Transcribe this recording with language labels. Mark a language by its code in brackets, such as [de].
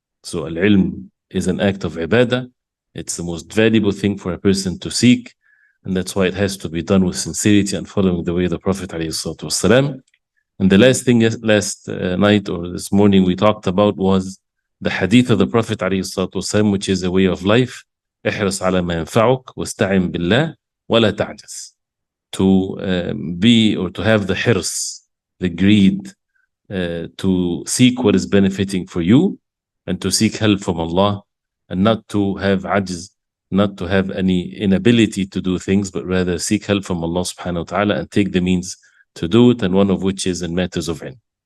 [en] So al-ilm is an act of ibadah. It's the most valuable thing for a person to seek, and that's why it has to be done with sincerity and following the way of the Prophet ﷺ. And the last thing last night or this morning we talked about was the hadith of the Prophet ﷺ, which is a way of life. [ar] احرص على ما ينفعك واستعن بالله ولا تعجز. [en] To be or to have the hirs, the greed, to seek what is benefiting for you and to seek help from Allah, and not to have ajz, not to have any inability to do things, but rather seek help from Allah subhanahu wa ta'ala and take the means to do it, and one of which is in matters of ilm.